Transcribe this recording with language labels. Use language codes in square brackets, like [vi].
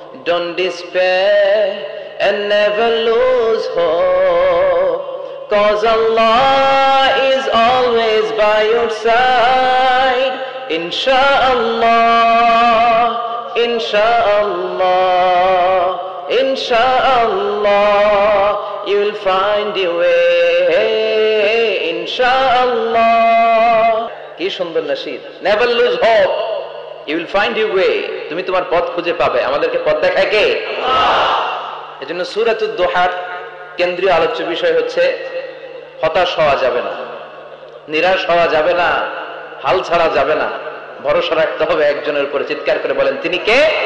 [en] Don't despair and never lose hope, 'cause Allah is always by your side. Insha'Allah, Insha'Allah, Insha'Allah, you'll find your way. [bn] Insha'Allah, কি সুন্দর nasheed. [en] Never lose hope, you will find your way. [bn] তুমি তোমার পথ খুঁজে পাবে। আমাদেরকে পথ দেখায় কে? আল্লাহ। এজন্য সূরাতুদ দুহার কেন্দ্রীয় আলোচ্য বিষয় হচ্ছে হতাশ হওয়া যাবে না, নিরাশ হওয়া যাবে না, হাল ছাড়া যাবে না, ভরসা রাখতে হবে একজনের উপরে। চিৎকার করে বলেন, তিনি কে?